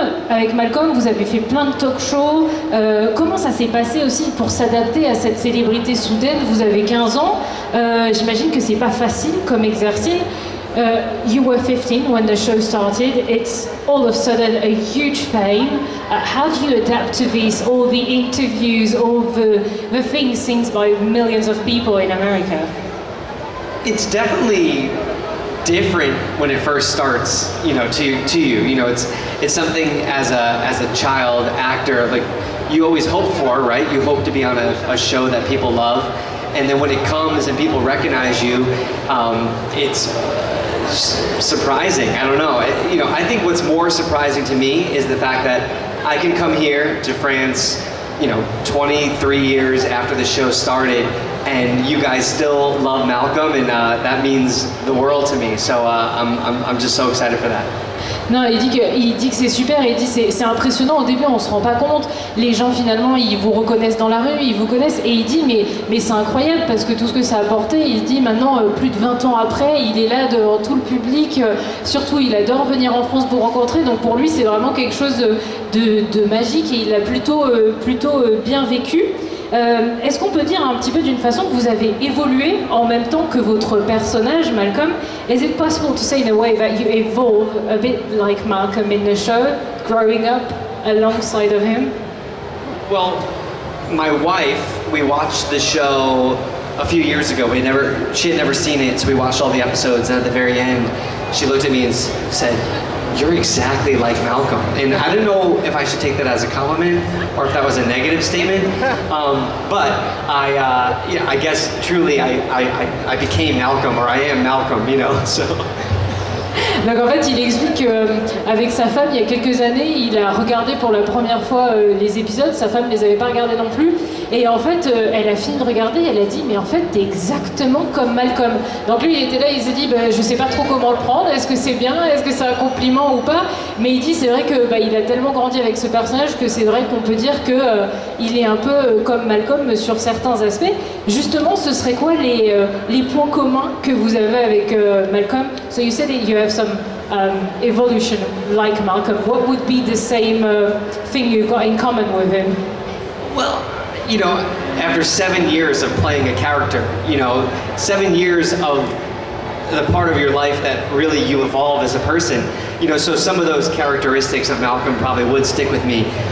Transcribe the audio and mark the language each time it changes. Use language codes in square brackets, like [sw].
[fr] Avec Malcolm, vous avez fait plein de talk shows. Comment ça s'est passé aussi pour s'adapter à cette célébrité soudaine? Vous avez 15 ans. J'imagine que c'est pas facile comme exercice. [en] You were 15 when the show started. It's all of a sudden a huge fame. How do you adapt to all the interviews, all the things seen by millions of people in America? It's definitely different when it first starts, to you. It's something as a child actor, like you always hope for, right? You hope to be on a show that people love, and then when it comes and people recognize you, it's surprising. I don't know. I think what's more surprising to me is the fact that I can come here to France 23 years after the show started, and you guys still love Malcolm, and that means the world to me. So I'm just so excited for that. [fr] Non, il dit que c'est super, il dit c'est impressionnant, au début on se rend pas compte, les gens finalement ils vous reconnaissent dans la rue, ils vous connaissent, et il dit mais c'est incroyable parce que tout ce que ça a apporté, il se dit maintenant plus de 20 ans après, il est là devant tout le public, surtout il adore venir en France pour rencontrer, donc pour lui c'est vraiment quelque chose de magique et il l'a plutôt bien vécu. Est-ce qu'on peut dire un petit peu d'une façon que vous avez évolué en même temps que votre personnage, Malcolm? [en] Is it possible to say in a way that you evolve a bit like Malcolm in the show, growing up alongside of him? Well, my wife, we watched the show a few years ago. She had never seen it, so we watched all the episodes, and at the very end, she looked at me and said, "You're exactly like Malcolm." And I don't know if I should take that as a compliment or if that was a negative statement. But I guess truly I became Malcolm, or I am Malcolm, so. [fr] Donc en fait, il explique qu'avec sa femme, il y a quelques années, il a regardé pour la première fois les épisodes, sa femme ne les avait pas regardés non plus, et en fait, elle a fini de regarder, elle a dit, mais en fait, t'es exactement comme Malcolm. Donc lui, il était là, il s'est dit, je sais pas trop comment le prendre, est-ce que c'est bien, est-ce que c'est un compliment ou pas, mais il dit, c'est vrai que il a tellement grandi avec ce personnage que c'est vrai qu'on peut dire que il est un peu comme Malcolm sur certains aspects. Justement, ce serait quoi les points communs que vous avez avec Malcolm? [en] So you said that you have some evolution like Malcolm. What would be the same thing you got in common with him? Well, after 7 years of playing a character, 7 years of the part of your life that really you evolve as a person, so some of those characteristics of Malcolm probably would stick with me.